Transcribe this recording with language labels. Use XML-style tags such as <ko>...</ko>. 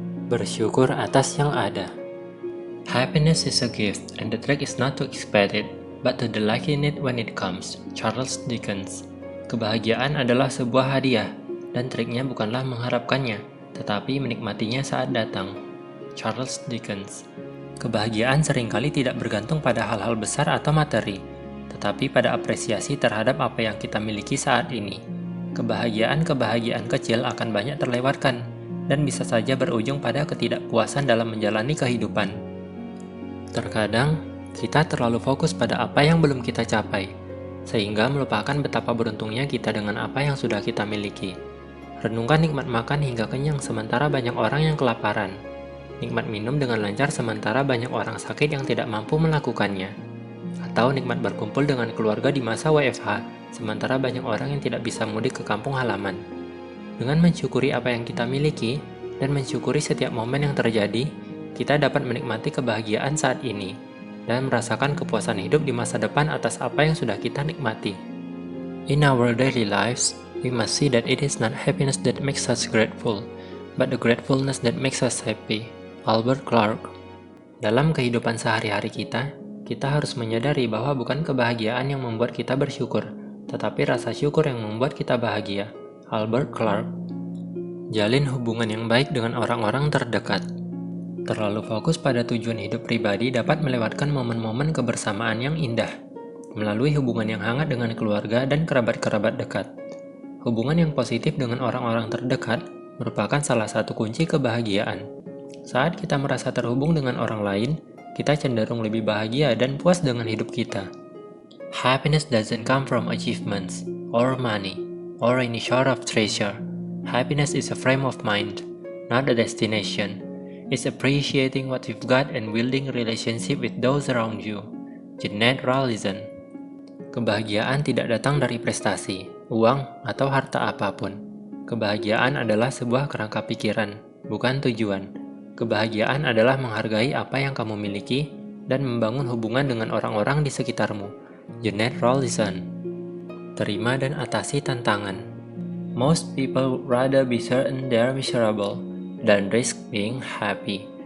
<id>Bersyukur atas yang ada.</id> <en>Happiness is a gift, and the trick is not to expect it, but to delight in it when it comes. Charles Dickens.</en> <id>Kebahagiaan adalah sebuah hadiah, dan triknya bukanlah mengharapkannya, tetapi menikmatinya saat datang. Charles Dickens. Kebahagiaan seringkali tidak bergantung pada hal-hal besar atau materi, tetapi pada apresiasi terhadap apa yang kita miliki saat ini. Kebahagiaan-kebahagiaan kecil akan banyak terlewatkan, dan bisa saja berujung pada ketidakpuasan dalam menjalani kehidupan. Terkadang, kita terlalu fokus pada apa yang belum kita capai, sehingga melupakan betapa beruntungnya kita dengan apa yang sudah kita miliki. Renungkan nikmat makan hingga kenyang sementara banyak orang yang kelaparan. Nikmat minum dengan lancar sementara banyak orang sakit yang tidak mampu melakukannya. Atau nikmat berkumpul dengan keluarga di masa WFH, sementara banyak orang yang tidak bisa mudik ke kampung halaman. Dengan mensyukuri apa yang kita miliki, dan mensyukuri setiap momen yang terjadi, kita dapat menikmati kebahagiaan saat ini, dan merasakan kepuasan hidup di masa depan atas apa yang sudah kita nikmati.</id> <en>In our daily lives, we must see that it is not happiness that makes us grateful, but the gratefulness that makes us happy. Albert Clark.</en> <id>Dalam kehidupan sehari-hari kita harus menyadari bahwa bukan kebahagiaan yang membuat kita bersyukur, tetapi rasa syukur yang membuat kita bahagia. Albert Clark. Jalin hubungan yang baik dengan orang-orang terdekat. Terlalu fokus pada tujuan hidup pribadi dapat melewatkan momen-momen kebersamaan yang indah, melalui hubungan yang hangat dengan keluarga dan kerabat-kerabat dekat. Hubungan yang positif dengan orang-orang terdekat merupakan salah satu kunci kebahagiaan. Saat kita merasa terhubung dengan orang lain, kita cenderung lebih bahagia dan puas dengan hidup kita.</id> <en>Happiness doesn't come from achievements, or money, or any sort of treasure. Happiness is a frame of mind, not a destination. It's appreciating what you've got and building relationship with those around you. Jeanette Rawlinson.</en> <id>Kebahagiaan tidak datang dari prestasi, uang, atau harta apapun. Kebahagiaan adalah sebuah kerangka pikiran, bukan tujuan. Kebahagiaan adalah menghargai apa yang kamu miliki dan membangun hubungan dengan orang-orang di sekitarmu. Jeanette Rawlinson. Terima dan atasi tantangan.</id> <en>Most people would rather be certain they're miserable</en> <id>dan</id> <en>risk being happy.</en>